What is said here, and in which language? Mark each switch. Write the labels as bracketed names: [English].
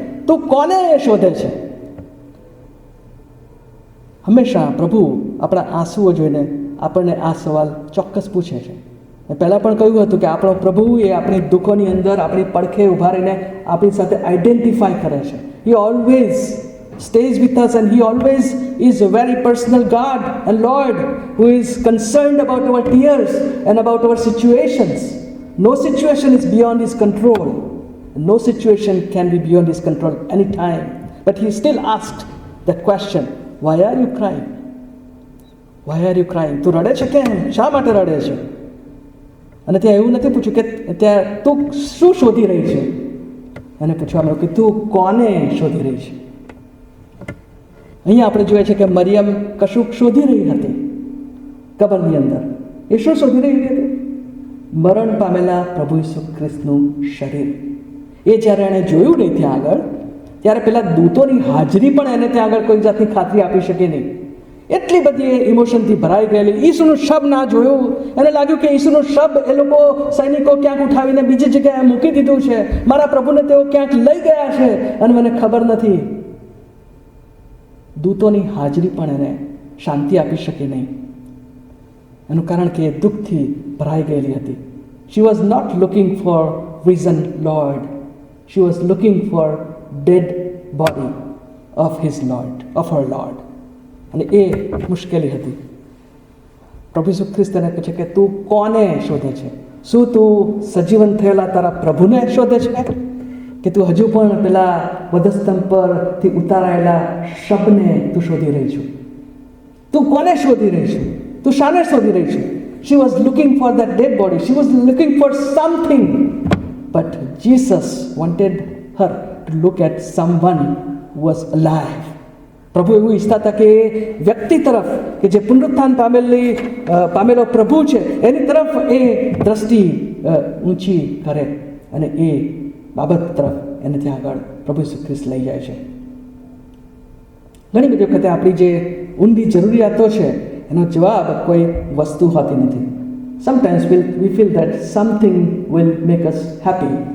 [Gujarati] તું કોને શોધે છે? હંમેશા પ્રભુ આપણા આંસુઓ જોઈને આપણને આ સવાલ ચોક્કસ પૂછે છે. મેં પહેલાં પણ કહ્યું હતું કે આપણો પ્રભુ એ આપણી દુઃખોની અંદર આપણી પડખે ઊભા રહીને આપણી સાથે આઈડેન્ટિફાય કરે છે. [English] He always stays with us and he always is a very personal God and Lord who is concerned about our tears and about our situations. No situation is beyond his control. No situation can be beyond his control any time. But he still asked that question, why are you crying? Why are you crying? [Gujarati] તું રડે છે કેમ? શા માટે રડે છે? અને ત્યાં એવું નથી પૂછ્યું કે ત્યાં તું શું શોધી રહી છે. એને પૂછવામાં આવ્યું કે તું કોને શોધી રહી છે. અહીંયા આપણે જોઈએ છે કે મરિયમ કશુંક શોધી રહી હતી કબરની અંદર. એ શું શોધી રહી હતી? મરણ પામેલા પ્રભુ ઈસુ ખ્રિસ્તનું શરીર. એ જ્યારે એણે જોયું નહીં ત્યાં આગળ, ત્યારે પેલા દૂતોની હાજરી પણ એને ત્યાં આગળ કોઈ જાતની ખાતરી આપી શકે નહીં. એટલી બધી એ ઇમોશનથી ભરાઈ ગયેલી. ઈસુનું શબ ના જોયું, એને લાગ્યું કે ઈસુનું શબ એ લોકો સૈનિકો ક્યાંક ઉઠાવીને બીજી જગ્યાએ મૂકી દીધું છે, મારા પ્રભુને તેઓ ક્યાંક લઈ ગયા છે અને મને ખબર નથી. દૂતોની હાજરી પણ એને શાંતિ આપી શકે નહીં. એનું કારણ કે એ દુઃખથી ભરાઈ ગયેલી હતી. [English] She was not looking for risen Lord. She was looking for dead body of his Lord, of her Lord. [Gujarati] અને એ મુશ્કેલી હતી. પ્રભુ ઈસુ ખ્રિસ્ત એને પૂછે કે તું કોને શોધે છે? શું તું સજીવન થયેલા તારા પ્રભુને શોધે છે કે તું હજુ પણ પેલા વધસ્તંભ પરથી ઉતારાયેલા શબને તું શોધી રહી છું? તું કોને શોધી રહી છું? તું શાને શોધી રહી છું? [English] She was looking for that dead body. She was looking for something. But Jesus wanted her to look at someone who was alive. [Gujarati] પ્રભુ એવું ઈચ્છતા હતા કે વ્યક્તિ તરફ, કે જે પુનરુત્થાન પામેલો પ્રભુ છે એની તરફ એ દ્રષ્ટિ ઊંચી કરે અને એ બાબત તરફ એને ત્યાં આગળ પ્રભુ ઈસુ ખ્રિસ્ત લઈ જાય છે. ઘણી બધી વખતે આપણી જે ઊંડી જરૂરિયાતો છે એનો જવાબ કોઈ વસ્તુ હોતી નથી. [English] Sometimes we feel that something will make us happy.